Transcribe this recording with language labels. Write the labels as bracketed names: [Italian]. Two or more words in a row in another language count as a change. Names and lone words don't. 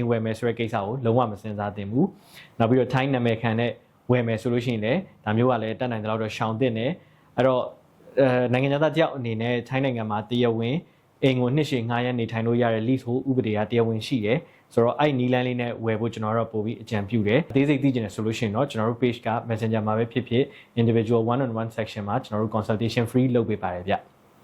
[Burmese] ဝယ်မယ်ဆိုတဲ့ကိစ္စကိုလုံးဝမစဉ်းစားသင့်ဘူးနောက်ပြီးတော့ထိုင်းနာမည်ခံတဲ့ဝယ်မယ်ဆိုလို့ရှိရင်လည်းဒါမျိုးကလည်းတက်နိုင်တဲ့လောက်တော့ရှောင်သင့်တယ်အဲ့တော့နိုင်ငံသားတယောက်အနေနဲ့ထိုင်းနိုင်ငံမှာတရားဝင်အိမ်ကိုနှစ်ရှည်ငှားရမ်းနေထိုင်လို့ရတဲ့ lease ဟိုဥပဒေကတရားဝင်ရှိတယ်ဆိုတော့အဲ့နီလန်းလေးနဲ့ဝယ်ဖို့ကျွန်တော်တို့ပို့ပြီးအကြံပြုတယ်အသေးစိတ်သိချင်တယ်ဆိုလို့ရှိရင်တော့ကျွန်တော်တို့ page က Messenger မှာပဲဖြစ်ဖြစ် [English] individual one on one section [Burmese] မှာကျွန်တော်တို့ [English] consultation free [Burmese] လုပ်ပေးပါတယ်ဗျ